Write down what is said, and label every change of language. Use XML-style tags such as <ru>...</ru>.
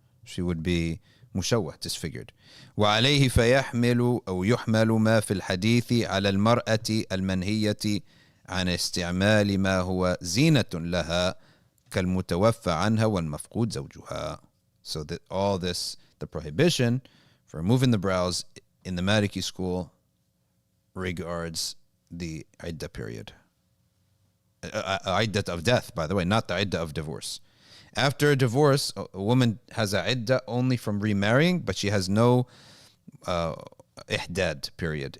<en>She would be مشوه, disfigured.</en> <ar>وعليه فيحمل أو يحمل ما في الحديث على المرأة المنهية عن استعمال ما هو زينة لها كالمتوفى عنها والمفقود زوجها.</ar> <en>So that all this, the prohibition for removing the brows in the Maliki school regards the iddah period. Iddah of death, by the way, not the iddah of divorce. After a divorce, a woman has a iddah only from remarrying, but she has no ihdad period.</en>